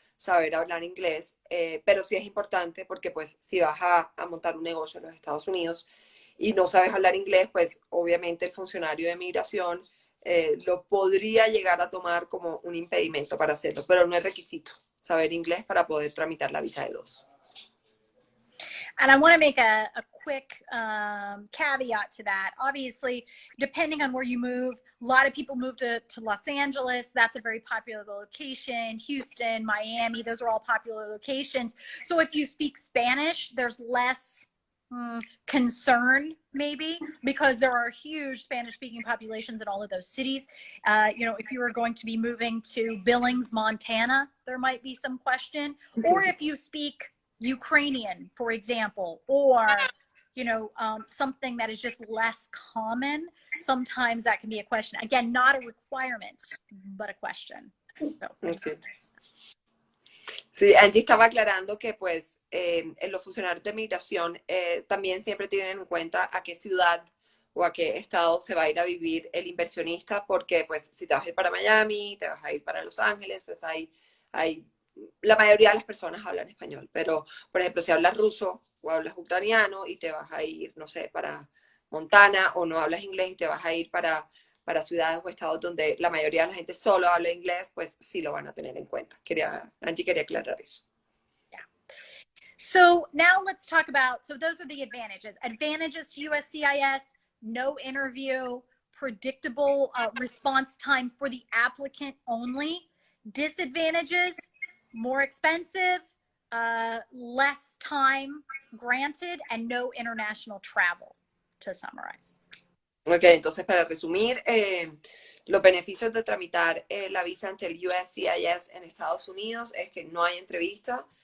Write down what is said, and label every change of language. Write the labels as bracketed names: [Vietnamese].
[Spanish] saber hablar inglés, pero sí es importante porque pues si vas a montar un negocio en los Estados Unidos y no sabes hablar inglés, pues obviamente el funcionario de migración lo podría llegar a tomar como un impedimento para hacerlo, pero no es requisito saber inglés para poder tramitar la visa de dos. [English] And I want to make a quick caveat to that. Obviously, depending on where you move, a lot of people move to Los Angeles. That's a very popular location. Houston, Miami, those are all popular locations. So if you speak Spanish, there's less concern maybe because there are huge Spanish speaking populations in all of those cities. You know, if you were going to be moving to Billings, Montana, there might be some question. Or if you speak Ukrainian, for example, or you know, something that is just less common, sometimes that can be a question. Again, not a requirement, but a question. So. Okay. [Spanish] Sí, Angie estaba aclarando que pues en los funcionarios de migración también siempre tienen en cuenta a qué ciudad o a qué estado se va a ir a vivir el inversionista, porque pues si te vas a ir para Miami, te vas a ir para Los Ángeles, pues hay la mayoría de las personas hablan español, pero por ejemplo si hablas ruso o hablas ucraniano y te vas a ir, no sé, para Montana, o no hablas inglés y te vas a ir para ciudades o estados donde la mayoría de la gente solo habla inglés, pues sí lo van a tener en cuenta. Angie quería aclarar eso. [English] Yeah. So now let's talk about, so those are the advantages. Advantages to USCIS: no interview, predictable response time for the applicant only. Disadvantages: more expensive, less time granted, and no international travel, to summarize. [Spanish] Ok, entonces para resumir, los beneficios de tramitar la visa ante el USCIS en Estados Unidos es que no hay entrevista.